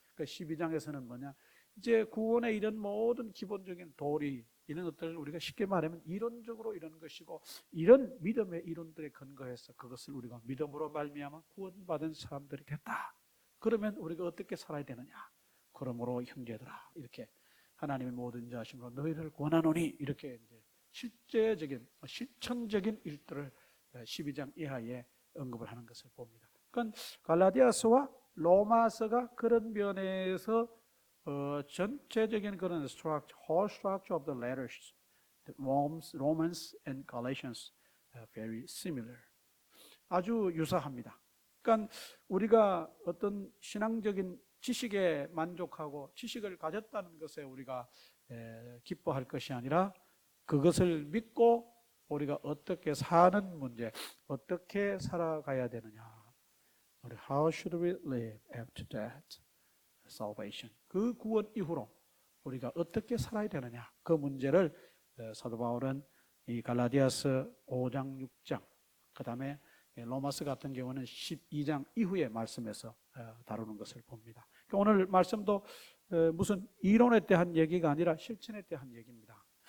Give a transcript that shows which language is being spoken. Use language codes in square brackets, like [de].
[ko] 그 12장에서는 뭐냐? 이제 구원의 이런 모든 기본적인 도리 이런 것들을 우리가 쉽게 말하면 이론적으로 이런 것이고 이런 믿음의 이론들에 근거해서 그것을 우리가 믿음으로 말미암아 구원받은 사람들이 됐다. 그러면 우리가 어떻게 살아야 되느냐? 그러므로 형제들아 이렇게 하나님의 모든 자심으로 너희를 권하노니 이렇게 이제 실제적인 실천적인 일들을 12장 이하에 언급을 하는 것을 봅니다. 그러니까 갈라디아서와 로마서가 그런 면에서 전체적인 그런 [en] whole structure of the letters, Romans and Galatians, very similar. [ko] 아주 유사합니다. 그러니까 우리가 어떤 신앙적인 지식에 만족하고 지식을 가졌다는 것에 우리가 기뻐할 것이 아니라 그것을 믿고 우리가 어떻게 사는 문제, 어떻게 살아가야 되느냐. [en] How should we live after that salvation? [ko] 그 구원 이후로 우리가 어떻게 살아야 되느냐. 그 문제를 사도 바울은 이 갈라디아서 5장, 6장, 그 다음에 로마서 같은 경우는 12장 이후의 말씀에서 다루는 것을 봅니다. 오늘 말씀도 무슨 이론에 대한 얘기가 아니라 실천에 대한 얘기입니다.